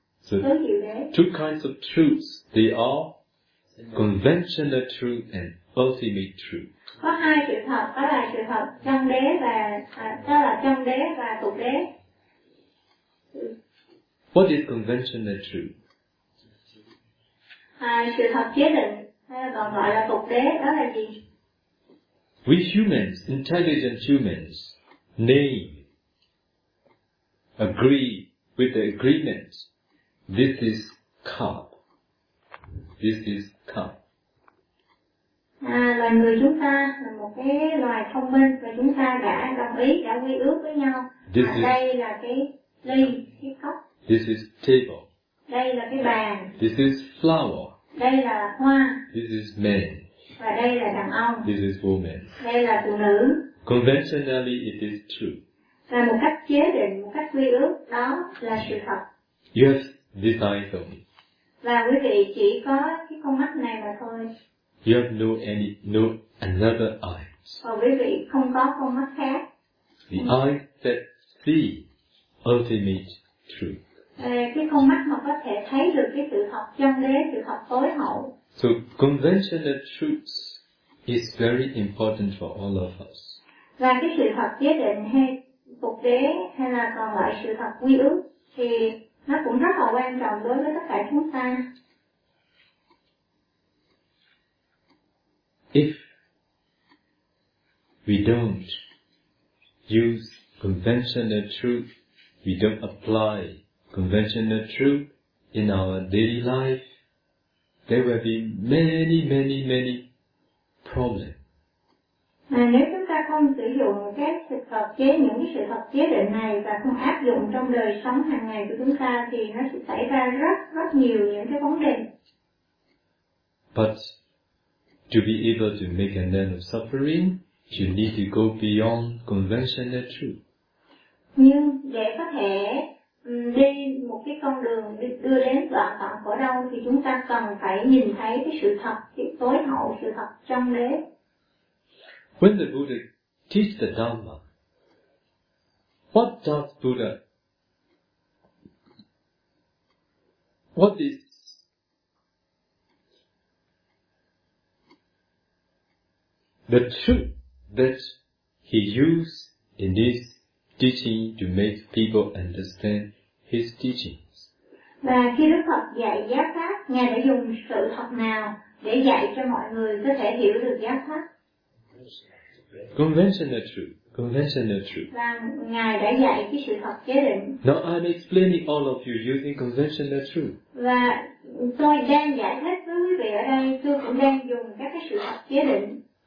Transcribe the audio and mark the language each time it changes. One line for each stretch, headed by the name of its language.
English: So two kinds of truths, they are conventional truth and ultimate truth.
Vietnamese: Có hai sự thật, đó là sự thật trong đế và đó là trong đế và tục đế.
English: What is conventional truth?
Vietnamese: Sự thật chế định, còn gọi là tục đế, đó là gì?
English: We humans, intelligent humans, nay agree with the agreement. This is cup. This is cup.
Vietnamese: Loài người chúng ta là một cái loài thông minh và chúng ta đã đồng ý, đã quy ước với nhau.
English: This is,
Vietnamese: đây là cái ly, cái cốc.
English: This is table.
Vietnamese: Đây là cái bàn.
English: This is flower.
Vietnamese: Đây là hoa.
English: This is man.
Vietnamese: Và đây là đàn ông.
English: This is woman.
Vietnamese: Đây là phụ nữ.
English: Conventionally it is true.
Vietnamese: Và một cách chế định, một cách quy ước, đó là sự thật.
English: You have this eye only.
Vietnamese: Và quý vị chỉ có cái con mắt này mà thôi.
English: You have no another eye.
Vietnamese: Còn quý vị không có con mắt khác.
English: The eye that see ultimate truth.
Vietnamese: Cái con mắt mà có thể thấy được cái sự thật chân lý, sự thật tối hậu.
English: So conventional truth is very important for all of us.
Vietnamese: Và cái sự thật chế định hay tục đế hay là còn gọi sự thật quy ước thì nó cũng rất là quan trọng đối với tất cả chúng ta.
English: If we don't use conventional truth, we don't apply conventional truth in our daily life, there will be many, many, many problems.
Vietnamese: Nếu chúng ta không không sử dụng các sự thật chế, những cái sự thật chế định này và không áp dụng trong đời sống hàng ngày của chúng ta thì nó sẽ xảy ra rất nhiều những cái vấn đề.
English: But to be able to make an end of suffering, you need to go beyond conventional truth.
Vietnamese: Nhưng để có thể đi một cái con đường đưa đến đoạn tận khổ đau thì chúng ta cần phải nhìn thấy cái sự thật, cái tối hậu sự thật trong đế.
English: When the Buddha teach the Dhamma, the truth that he used in this teaching to make people understand his teachings.
Vietnamese: Và khi Đức Phật dạy giáo pháp, Ngài đã dùng sự thật nào để dạy cho mọi người có thể hiểu được giáo pháp?
English: Conventional truth.
Vietnamese: Và Ngài đã dạy cái sự thật chế định.
English: Now I'm explaining all of you using conventional truth.
Vietnamese: Và tôi đang giải thích với quý vị ở đây, tôi cũng đang dùng các cái sự thật chế định.